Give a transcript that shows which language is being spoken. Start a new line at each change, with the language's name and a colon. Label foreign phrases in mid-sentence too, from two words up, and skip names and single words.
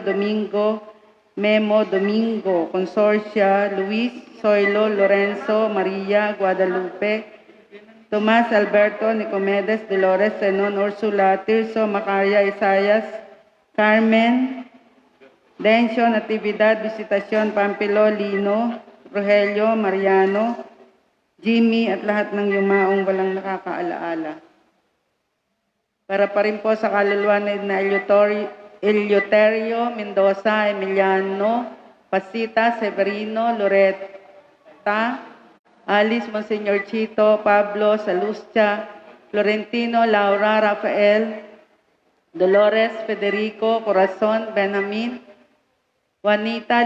Filipino: Domingo, Memo, Domingo, Consorcia, Luis, Soilo, Lorenzo, Maria, Guadalupe, Tomas, Alberto, Nicomedes, Dolores, Zenon, Ursula, Tirso, Macaria, Isayas, Carmen, Dencio, Natividad, Visitacion, Pampilo, Lino, Rogelio, Mariano, Jimmy at lahat ng yumaong walang nakakaalaala. Para pa rin po sa kaluluwa na Eleuterio, Mendoza, Emiliano, Pasita, Severino, Loretta, Alice, Monsignor Chito, Pablo, Salustia, Florentino, Laura, Rafael, Dolores, Federico, Corazon, Benjamin, Juanita,